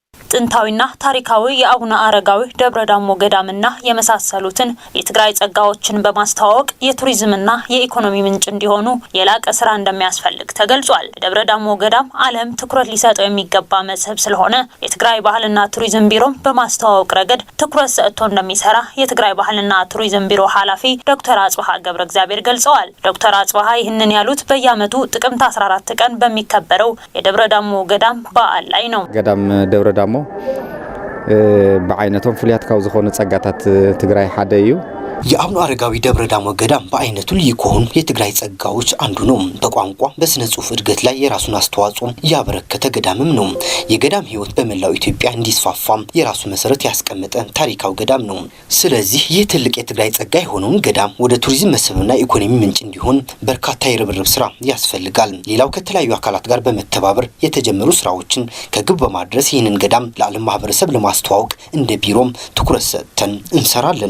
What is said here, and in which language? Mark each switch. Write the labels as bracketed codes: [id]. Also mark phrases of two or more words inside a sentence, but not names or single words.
[am] ጥንታዊና ታሪካዊ የአቡነ አረጋዊ ደብረ ዳሞ ገዳምና የመሳሰሉትን የትግራይ ጸጋዎችን በማስተዋወቅ የቱሪዝምና የኢኮኖሚ ምንጭ እንዲሆኑ የላቀ ስራ እንደሚያስፈልግ ተገልጿል። ደብረ ዳሞ ገዳም ዓለም ትኩረት ሊሰጠው የሚገባ መስህብ ስለሆነ የትግራይ ባህልና ቱሪዝም ቢሮም በማስተዋወቅ ረገድ ትኩረት ሰጥቶ እንደሚሰራ የትግራይ ባህልና ቱሪዝም ቢሮ ኃላፊ ዶክተር አጽባሃ ገብረ እግዚአብሔር ገልጸዋል። ዶክተር አጽባሃ ይህንን ያሉት በየዓመቱ ጥቅምት 14 ቀን በሚከበረው የደብረ ዳሞ ገዳም በዓል ላይ ነው። [ti] ገዳም ደብረ ዳሞ በአይነቶም ፍልያት ካብ ዝኾኑ ጸጋታት ትግራይ ሓደ እዩ። [am] የአቡነ አረጋዊ ደብረ ዳሞ ገዳም በአይነቱ ልዩ ከሆኑ የትግራይ ጸጋዎች አንዱ ነው። በቋንቋ በስነ ጽሁፍ እድገት ላይ የራሱን አስተዋጽኦ ያበረከተ ገዳምም ነው። የገዳም ህይወት በመላው ኢትዮጵያ እንዲስፋፋ የራሱ መሰረት ያስቀመጠ ታሪካዊ ገዳም ነው። ስለዚህ ይህ ትልቅ የትግራይ ጸጋ የሆነውን ገዳም ወደ ቱሪዝም መስህብና ኢኮኖሚ ምንጭ እንዲሆን በርካታ የርብርብ ስራ ያስፈልጋል። ሌላው ከተለያዩ አካላት ጋር በመተባበር የተጀመሩ ስራዎችን ከግብ በማድረስ ይህንን ገዳም ለዓለም ማህበረሰብ ለማስተዋወቅ እንደ ቢሮም ትኩረት ሰጥተን እንሰራለን።